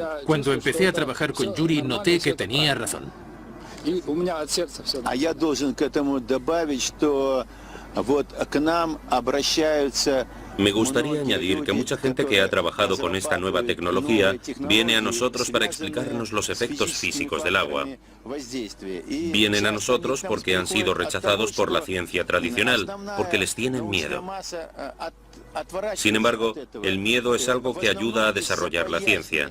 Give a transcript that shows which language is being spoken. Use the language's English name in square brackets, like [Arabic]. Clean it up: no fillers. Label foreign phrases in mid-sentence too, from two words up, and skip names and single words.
[Spanish] Cuando empecé a trabajar con Yuri, noté que tenía razón. [Russian] А я должен к этому добавить, что вот к нам обращаются. [Spanish] Me gustaría añadir que mucha gente que ha trabajado con esta nueva tecnología viene a nosotros para explicarnos los efectos físicos del agua. Vienen a nosotros porque han sido rechazados por la ciencia tradicional, porque les tienen miedo. Sin embargo, el miedo es algo que ayuda a desarrollar la ciencia.